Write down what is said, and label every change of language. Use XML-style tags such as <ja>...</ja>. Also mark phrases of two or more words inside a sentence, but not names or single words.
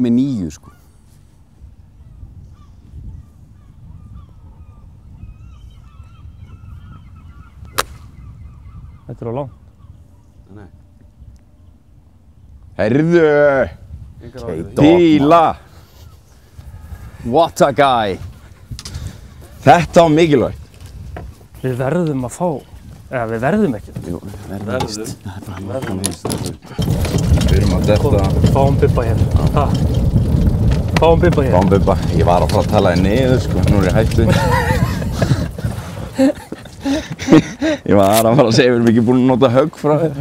<is>Ég er með 9 sko. Þetta er á langt. Nei. Heyrðu! Okay, Díla!</is> <en>What a guy!</en> <is>Þetta var mikilvægt. Við verðum að fá, eða við verðum ekki. Jú, verðum víst. Það er bara verðum víst. Við erum að detta. Fáum Bibba hér. Fáum Bibba hér. Fáum Bibba. Ég var að fara að tala þig niður sko, nú er ég hættu. Ég var að fara að segja, við erum ekki búin að nota högg frá þér.</is>